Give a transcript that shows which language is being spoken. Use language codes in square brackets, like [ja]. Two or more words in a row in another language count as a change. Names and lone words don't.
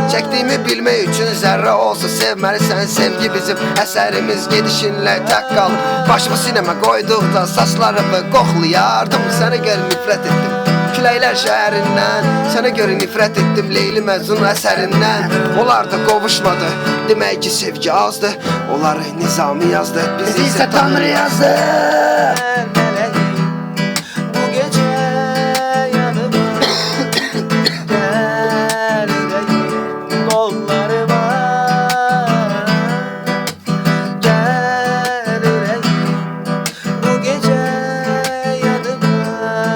[az] Çəkdiyimi bilmək üçün zərrə olsa sevməlisən. Sevgi bizim əsərimiz gedişinlə tək qalır. Başımı sinəmə qoyduqda saçlarımı qoxlayardım. Sənə görə nifrət etdim Küləklər şəhərindən. Sənə görə nifrət etdim Leyli Məcnun əsərindən. Onlar da qovuşmadı, demək ki sevgi azdı. Onları Nizami yazdı, bizi isə Tanrı yazdı. [tr] Gel meleğim bu gece yanıma. Gel yüreğim kollarıma. Gel yüreğim bu gece yanıma.